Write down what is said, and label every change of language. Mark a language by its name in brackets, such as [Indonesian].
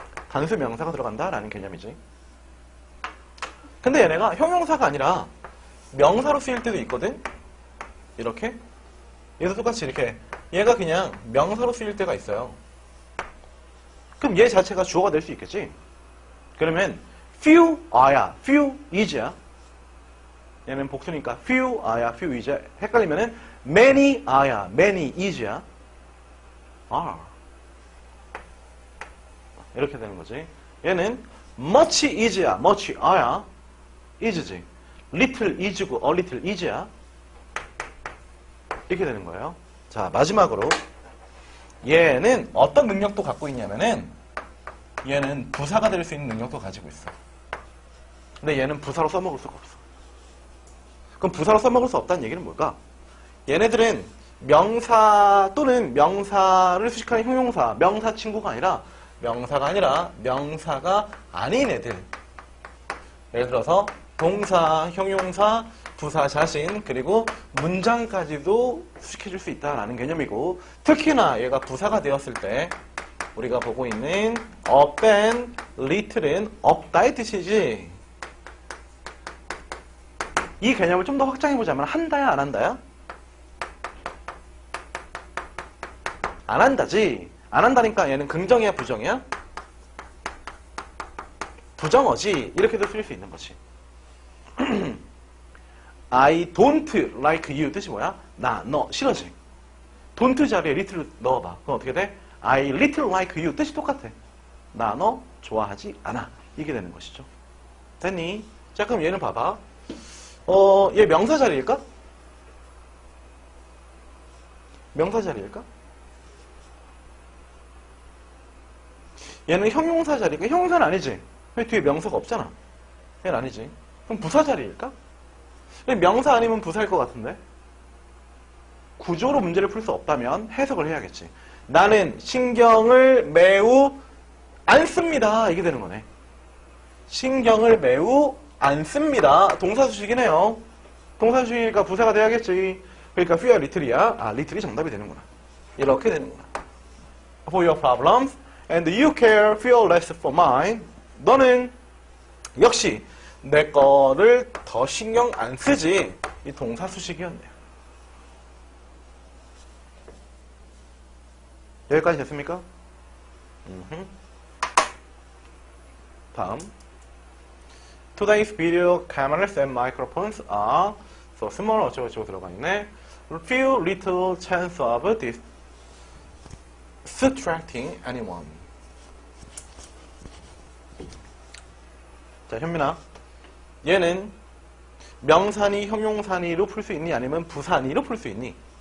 [Korean] 단수명사가 들어간다. 라는 개념이지. 근데 얘네가 형용사가 아니라 명사로 쓰일 때도 있거든? 이렇게? 얘도 똑같이 이렇게. 얘가 그냥 명사로 쓰일 때가 있어요. 그럼 얘 자체가 주어가 될 수 있겠지? 그러면 few are야, few is야. 얘는 복수니까 few are야, few is야. 헷갈리면은 many are야, many is야. are. 이렇게 되는 거지. 얘는 much is야, much are야. is지. little is고 a little is야. 이렇게 되는 거예요. 자, 마지막으로 얘는 어떤 능력도 갖고 있냐면은 얘는 부사가 될 수 있는 능력도 가지고 있어. 근데 얘는 부사로 써먹을 수가 없어. 그럼 부사로 써먹을 수 없다는 얘기는 뭘까? 얘네들은 명사 또는 명사를 수식하는 형용사, 명사 친구가 아니라 명사가 아닌 애들. 예를 들어서 동사, 형용사, 부사 자신, 그리고 문장까지도 수식해줄 수 있다라는 개념이고, 특히나 얘가 부사가 되었을 때 우리가 보고 있는 up and little은 없다의 뜻이지. 이 개념을 좀 더 확장해보자면 한다야 안 한다야? 안 한다지. 안 한다니까 얘는 긍정이야 부정이야? 부정어지. 이렇게도 쓸 수 있는 거지. [English] I don't like you [Korean] 뜻이 뭐야? 나, 너 싫어지. don't 자리에 little 넣어봐. 그럼 어떻게 돼? [English] I little like you [Korean] 뜻이 똑같아. 나, 너 좋아하지 않아. 이게 되는 것이죠. 됐니? 자, 그럼 얘는 봐봐. 얘 명사 자리일까? 명사 자리일까? 얘는 형용사 자리일까? 형용사는 아니지. 왜 뒤에 명사가 없잖아. 얘는 아니지. 그럼 부사 자리일까? 명사 아니면 부사일 것 같은데? 구조로 문제를 풀 수 없다면 해석을 해야겠지. 나는 신경을 매우 안 씁니다. 이게 되는 거네. 신경을 매우 안 씁니다. 동사수식이네요. 동사수식이니까 부사가 돼야겠지. 그러니까 few야 little이야. 아, little이 정답이 되는구나. 이렇게 되는구나. [English] For your problems and you care feel less for mine. [Korean] 너는 역시 내 거를 더 신경 안 쓰지. 이 동사수식이었네요. 여기까지 됐습니까? 다음. [English] Today's video cameras and microphones are so small [Korean] 어쩌고저쩌고 들어가 있네. [English] Few little chance of distracting anyone. [Korean] 자, 현민아. 얘는 명사니 형용사니로 풀 수 있니? 아니면 부사니로 풀 수 있니?